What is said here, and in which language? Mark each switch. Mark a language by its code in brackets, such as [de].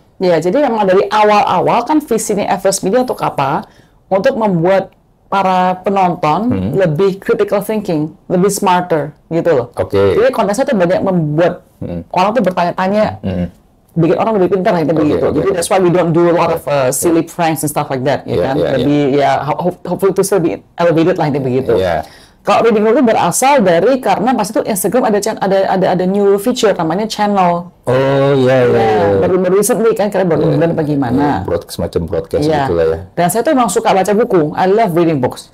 [id] Ya, jadi memang dari awal-awal kan visinya Express Media untuk apa? Untuk membuat para penonton lebih critical thinking, lebih smarter gitu loh. Oke. Jadi kontennya tuh banyak membuat orang tuh bertanya-tanya, bikin orang lebih pintar gitu begitu. Jadi [en] that's why we don't do a lot of silly pranks and stuff like that, kan? Lebih hopefully to still be elevated lah begitu. [id] Kalau reading room itu berasal dari karena pas itu Instagram ada new feature namanya channel. Oh iya. Baru recently kan, karena baru bulan apa gimana. Semacam broadcast gitu lah ya. Dan saya tuh emang suka baca buku. [en] I love reading books.